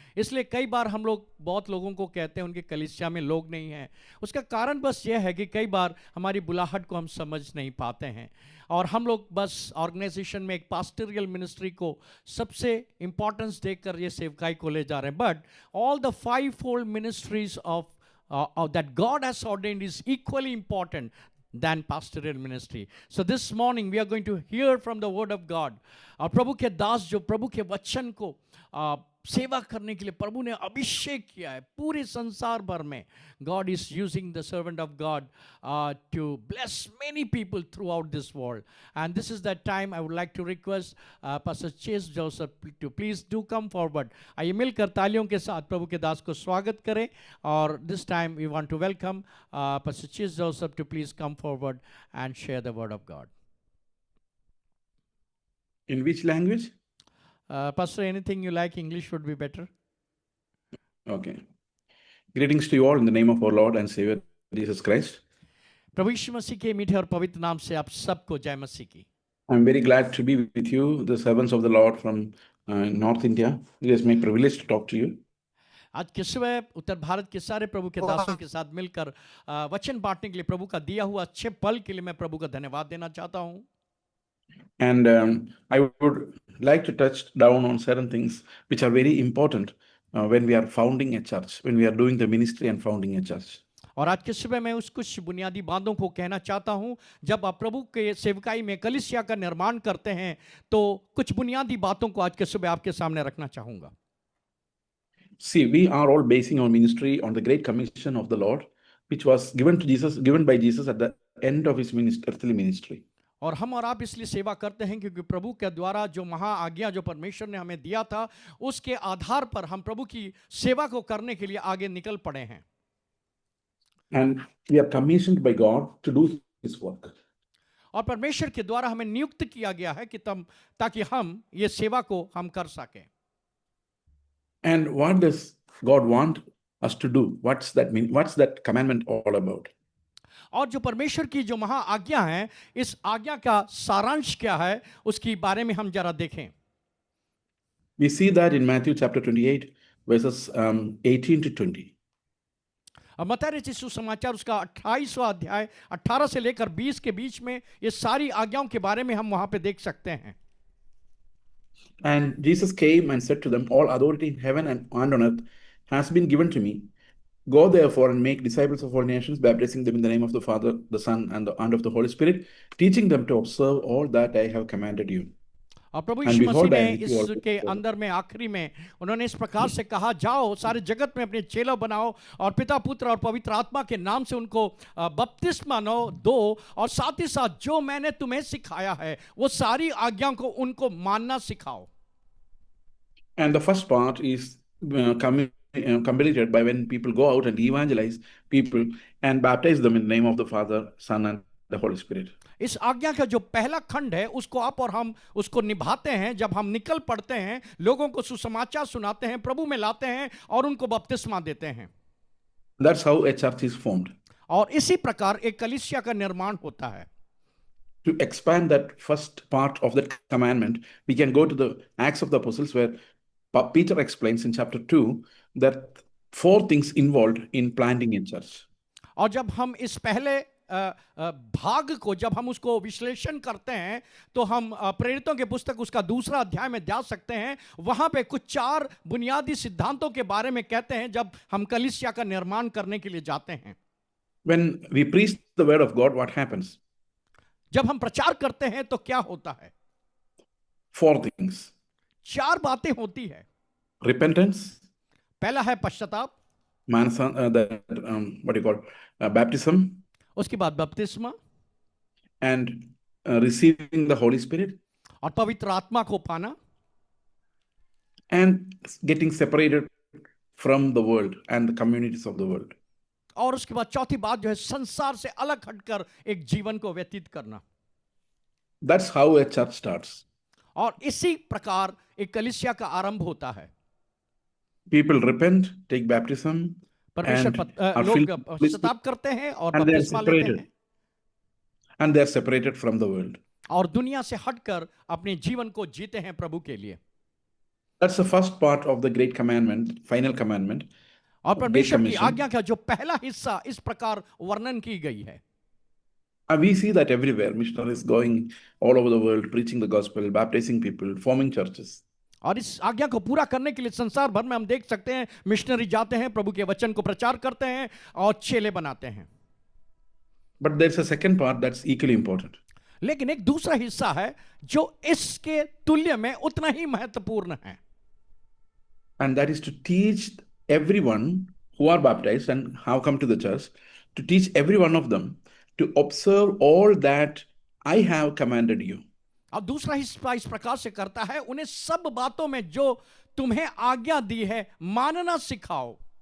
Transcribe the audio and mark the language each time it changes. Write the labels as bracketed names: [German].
[Hindi] इसलिए कई बार हम लोग बहुत लोगों को कहते हैं उनके कलीसिया में लोग नहीं हैं। उसका कारण बस यह है कि कई बार हमारी बुलाहट को हम समझ नहीं पाते हैं, और हम लोग बस ऑर्गेनाइजेशन में एक पास्टोरियल मिनिस्ट्री को सबसे इंपॉर्टेंस देकर ये सेवकाई को ले जा रहे हैं। [English] But all the 5-fold ministries of that God has ordained is equally important than pastoral ministry. So this morning we are going to hear from the word of God. [Hindi] और प्रभु के दास जो प्रभु के वचन को सेवा करने के लिए प्रभु ने अभिषेक किया है पूरे संसार भर में। [English] God is using the servant of God to bless many people throughout this world. And this is that time I would like to request Pastor Chase Joseph to please do come forward. [Hindi] आइए मिलकर तालियों के साथ प्रभु के दास को स्वागत करें। और [English] this time we want to welcome Pastor Chase Joseph to please come forward and share the word of God. In which language? Pastor, anything you like, English would be better. Okay. Greetings to you all in the name of our Lord and Savior Jesus Christ. [Hindi] प्रभु यीशु मसीह के मीठे और पवित्र नाम से आप सबको जय मसीह की। [English] I'm very glad to be with you, the servants of the Lord from North India. It is my privilege to talk to you. [Hindi] आज के सुबह उत्तर भारत के सारे प्रभु के दासों के साथ मिलकर वचन बांटने के लिए प्रभु का दिया हुआ अच्छे पल के लिए मैं प्रभु का धन्यवाद देना चाहता हूँ। [English] And I would like to touch down on certain things which are very important when we are founding a church, when we are doing the ministry and founding a church. [Hindi] और आज के सुबह मैं उस कुछ बुनियादी बातों को कहना चाहता हूं। जब आप प्रभु के सेवकाई में कलीसिया का निर्माण करते हैं तो कुछ बुनियादी बातों को आज के सुबह आपके सामने रखना चाहूंगा। [English] See, we are all basing our ministry on the great commission of the Lord, which was given by Jesus at the end of his earthly ministry. [Hindi] और हम और आप इसलिए सेवा करते हैं क्योंकि प्रभु के द्वारा जो महा आज्ञा जो परमेश्वर ने हमें दिया था उसके आधार पर हम प्रभु की सेवा को करने के लिए आगे निकल पड़े हैं। [English] And we are commissioned by God to do his work. [Hindi] और परमेश्वर के द्वारा हमें नियुक्त किया गया है कि ताकि हम ये सेवा को हम कर सकें। [English] And what does God want us to do? What's that mean? What's that commandment all about? [Hindi] और जो परमेश्वर की जो महा आज्ञा है, इस आज्ञा का सारांश क्या है उसके बारे में हम जरा देखें। [English] We see that in Matthew chapter 28 verses 18 to 20. [Hindi] अब मत्ती रचित सुसमाचार उसका 28वां अध्याय 18 से लेकर 20 के बीच में ये सारी आज्ञाओं के बारे में हम वहां पे देख सकते हैं। [English] And Jesus came and said to them, all authority in heaven and on earth has been given to me. Go therefore and make disciples of all nations, baptizing them in the name of the Father, the Son, and of the Holy Spirit, teaching them to observe all that I have commanded you. [Hindi] और प्रभु यीशु मसीह ने इसके अंदर में आखिरी में उन्होंने इस प्रकार से कहा, जाओ सारे जगत में अपने चेला बनाओ और पिता पुत्र और पवित्र आत्मा के नाम से उनको बपतिस्मा दो और साथ ही साथ जो मैंने तुम्हें सिखाया है वो सारी आज्ञाओं को उनको मानना सिखाओ। [English] And the first part is completed by when people go out and evangelize people and baptize them in the name of the Father, Son, and the Holy Spirit. [Hindi] इस आज्ञा का जो पहला खंड है उसको आप और हम उसको निभाते हैं जब हम निकल पड़ते हैं, लोगों को सुसमाचार सुनाते हैं, प्रभु में लाते हैं और उनको बपतिस्मा देते हैं। [English] That's how a church is formed. [Hindi] और इसी प्रकार एक कलीसिया का निर्माण होता है। [English] To expand that first part of that commandment, we can go to the Acts of the Apostles where Peter explains in chapter 2 that 4 things involved in planting a church. [Hindi] और जब हम इस पहले भाग को जब हम उसको विश्लेषण करते हैं तो हम प्रेरितों के पुस्तक उसका 2 अध्याय में जा सकते हैं। वहां पे कुछ 4 बुनियादी सिद्धांतों के बारे में कहते हैं जब हम कलीसिया का निर्माण करने के लिए जाते हैं। [English] When we preach the word of God, what happens? [Hindi] जब हम प्रचार करते हैं तो क्या होता है? [English] 4 things. [Hindi] 4 बातें होती है। [English] Repentance. [Hindi] पहला है पश्चाताप। [English] What do you call baptism. [Hindi] उसके बाद बपतिस्मा। [English] And receiving the Holy Spirit. [Hindi] और पवित्र आत्मा को पाना। [English] And getting separated from the world and the communities of the world. [Hindi] और उसके बाद चौथी बात जो है संसार से अलग हटकर एक जीवन को व्यतीत करना। [English] That's how a church starts. [Hindi] और इसी प्रकार एक कलीसिया का आरंभ होता है। [English] People repent, take baptism, [Hindi] लोग पश्चाताप करते हैं और बपतिस्मा लेते हैं। [English] And they are separated from the world. [Hindi] और दुनिया से हटकर अपने जीवन को जीते हैं प्रभु के लिए। [English] That's the first part of the great commandment, final commandment. [Hindi] और परमेश्वर की आज्ञा का जो पहला हिस्सा इस प्रकार वर्णन की गई है। [English] And we see that everywhere. Missionaries going all over the world, preaching the gospel, baptizing people, forming churches. [Hindi] और इस आज्ञा को पूरा करने के लिए संसार भर में हम देख सकते हैं मिशनरी जाते हैं, प्रभु के वचन को प्रचार करते हैं और चेले बनाते हैं। [English] But there's a second part that's equally important. [Hindi] लेकिन एक दूसरा हिस्सा है जो इसके तुल्य में उतना ही महत्वपूर्ण है। [English] And that is to teach everyone who are baptized and have come to the church, to teach every one of them to observe all that I have commanded you. [Hindi] और दूसरा हिस्सा इस प्रकार से करता है, उन्हें सब बातों में जो तुम्हें आज्ञा दी है मानना सिखाओ।